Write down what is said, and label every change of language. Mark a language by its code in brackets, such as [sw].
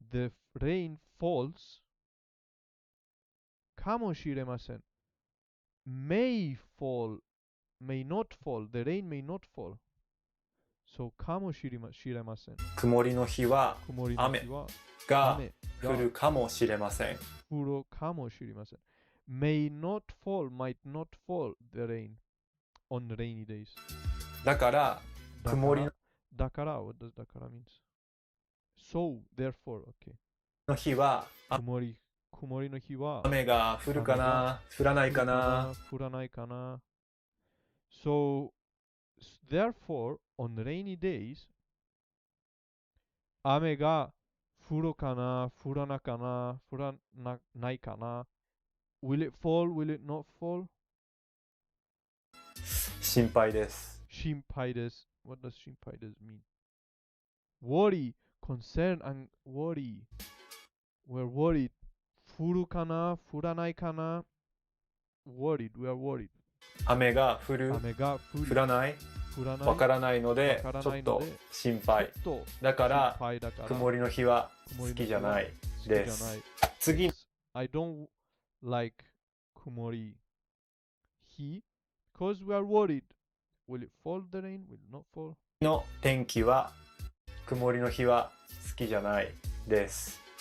[en] the rain falls かもしれません。 may not fall. The rain may not fall. So かもしれません。 [ja] 曇りの日は雨が降るかもしれません。降るかもしれません。 [en] may not fall, might not fall the rain on rainy days. [ja] だから曇り [en] だから what does だから means? So, therefore, okay. [ja] の日は曇りの日は雨が降るかな降らないかな降らないかな [en] So, therefore, on rainy days [ja] 雨が降るかな降らないかな [en] Will it fall? Will it not fall? [ja] 心配です。心配です。 [en] What does 心配です mean? Worry, concern and worry. We're worried. [ja] 降るかな降らないかな [en] Worried, we are worried. [ja] 雨が降る降らないわからないのでちょっと心配だから曇りの日は好きじゃないです。次 [en] I don't like 曇り日 because we are worried. Will it fall the rain? Will it not fall? [ja] の天気は曇りの日は好きじゃないです。